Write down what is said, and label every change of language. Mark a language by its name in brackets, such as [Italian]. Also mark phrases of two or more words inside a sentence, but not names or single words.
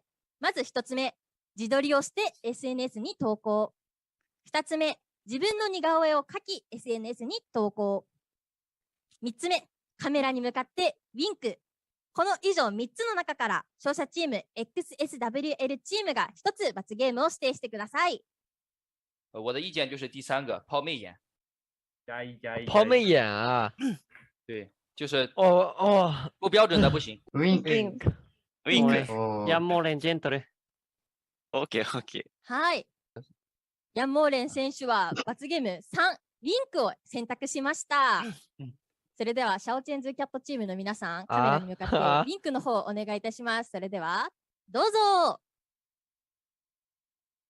[Japanese] まず1つ目、自撮りをして SNS に投稿。2つ目、自分の似顔絵を描き SNS に投稿。3つ目、カメラに向かってウィンク。この以上3つの中から勝者チーム XSWL チームが1つ罰ゲームを指定してください。 [Chinese] 我的意见就是第3个抛媚眼。抛媚眼啊！对，就是不标准的不行。 [Japanese] ウィンク。ヤンモーレンジェントル。 [English] OK OK。 [Japanese] はい。ヤンモーレン選手は罰ゲーム3、ウィンクを選択しました。それではシャオチェンズキャットチームの皆さん、カメラに向かってウィンクの方お願いいたします。それではどうぞ。